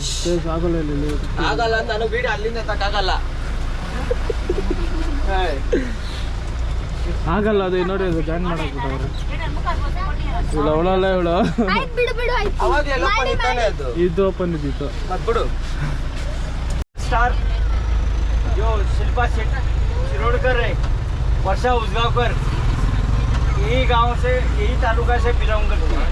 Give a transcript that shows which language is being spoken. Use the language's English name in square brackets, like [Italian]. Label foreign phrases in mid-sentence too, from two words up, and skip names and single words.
[Kannada] ಆಗಲ್ಲ ಇಲ್ಲಿ ಆಗಲ್ಲ ಅಂತ ನಾನು ವೀಡಿಯೋ ಅಲ್ಲಿಂದ ತಕ್ಕಾಗಲ್ಲ. ಆಗಲ್ಲ ಅದು. ನೋಡಿ ಅದು ಜಾಯಿನ್ ಮಾಡಾಕ್ಬಿಟ್ಟವ್ರು. ಇವಳು ಅವಳಲ್ಲ ಇವಳು. ಆಯ್ತು ಬಿಡು ಬಿಡು ಆಯ್ತು. ಅವಾಗ ಎಲ್ಲ ಮಾಡಿ, ತಾನೆ ಮಾಡಿ. ಅದು ಇದು ಓಪನ್ ಇದ್ದಿತ್ತು. ಮತ್ ಬಿಡು. [Hindi] स्टार जो शिल्पा शिरोडकर है, वर्षा उसगावकर, यही गांव से, यही तालुका से बिलोंग करती है.